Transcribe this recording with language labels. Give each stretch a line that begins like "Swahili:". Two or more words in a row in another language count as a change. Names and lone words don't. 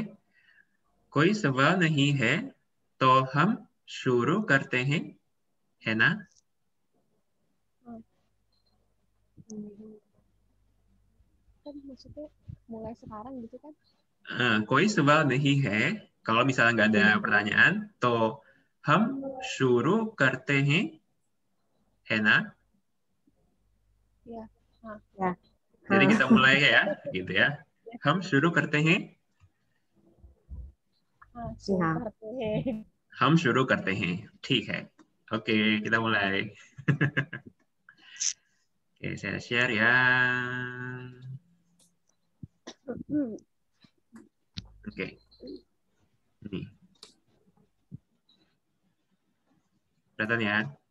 Hindi: कोई सवाल नहीं है तो हम शुरू करते हैं, है ना?
Indonesian: Kan maksudnya mulai sekarang gitu kan?
Hindi: कोई सवाल नहीं है,
Indonesian: kalau misalnya nggak ada pertanyaan,
Hindi: तो हम शुरू करते हैं, है ना?
Indonesian: Ya. Ya. Jadi kita mulai ya, gitu ya.
Hindi: हम शुरू करते हैं. हम शुरू करते हैं. ठीक है.
Indonesian: Oke, kita mulai. Oke, saya share ya. Oke. Ini. Kelihatan ya?